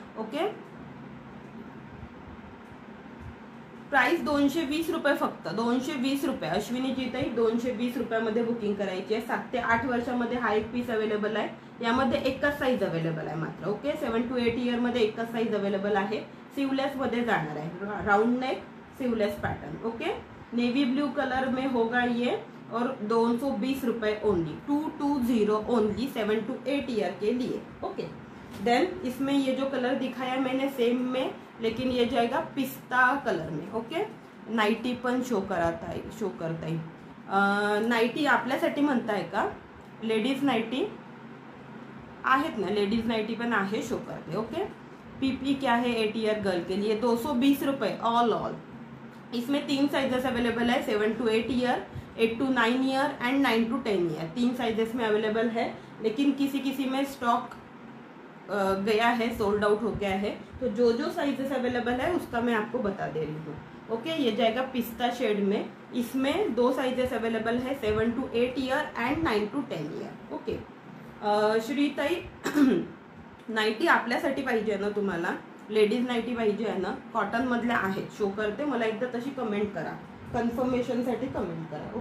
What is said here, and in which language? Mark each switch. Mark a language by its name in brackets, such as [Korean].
[Marathi] Okay, price 220 रुपये फक्त. 220 रुपये. अश्विनी जी ताई 220 रुपयामध्ये बुकिंग करायची आहे. 7 ते 8 वर्षामध्ये हा एक पीस अवेलेबल आहे. यामध्ये एकच साईज अवेलेबल आहे मात्र. ओके, 7 to 8 इयरमध्ये एकच साईज अवेलेबल आहे. सिवलेसमध्ये जाणार आहे. Round neck sleeveless pattern. [Hindi] Okay, navy blue colour में होगा ये और 220 रुपये ओनली. 220 ओनली 7 to 8 ईयर के लिए. ओके, देन इसमें ये जो कलर दिखाया मैंने सेम में, लेकिन ये जाएगा पिस्ता कलर में. [Marathi] ओके, नाइटी पण शो करता येईल. नाइटी आपल्यासाठी म्हणताय का? लेडीज नाइटी आहेत ना, लेडीज नाइटी पण आहे, शो करते. [Hindi] ओके, पीपी क्या है 8 ईयर गर्ल के लिए? 220 रुपये ऑल. इसमें 3 साइजेस अवेलेबल है. 7 to 8 year, 8 to 9 year and 9 to 10 year. 3 sizes में अवेलेबल है, लेकिन किसी में स्टॉक गया है, सोल्ड आउट हो गया है. तो जो साइजेस अवेलेबल है उसका मैं आपको बता दे रही हूँ. ओके, ये जाएगा पिस्ता शेड में. इसमें 2 साइजेस अवेलेबल है, 7 to 8 year and 9 to 10 year. [Marathi] Okay, श्रीताई nightie आपल्यासाठी पाहिजे ना तुम्हाला? लेडीज नाइटी पाहिजे आहे ना? कॉटन मधल्या आहेत, शो करते. मला एकदा तशी कमेंट करा, कन्फर्मेशनसाठी कमेंट करा.